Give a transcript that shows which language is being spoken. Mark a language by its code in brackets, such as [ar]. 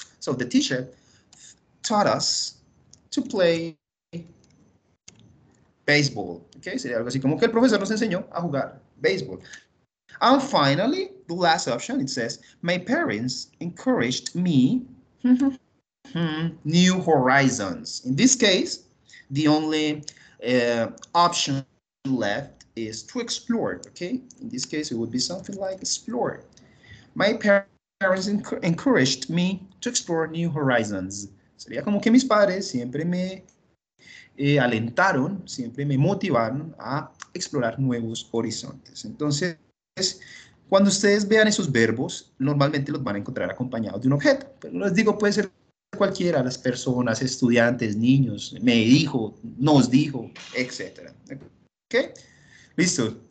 [en] So the teacher taught us to play baseball, okay? [es] Sería algo así como que el profesor nos enseñó a jugar béisbol. [en] And finally, the last option, it says, my parents encouraged me new horizons. In this case, the only option left is to explore, okay? In this case, it would be something like explore. My parents encouraged me to explore new horizons. [es] Sería como que mis padres siempre me alentaron, siempre me motivaron a explorar nuevos horizontes. Entonces, cuando ustedes vean esos verbos, normalmente los van a encontrar acompañados de un objeto. Pero les digo, puede ser cualquiera, las personas, estudiantes, niños, me dijo, nos dijo, etc. ¿Ok? Listo.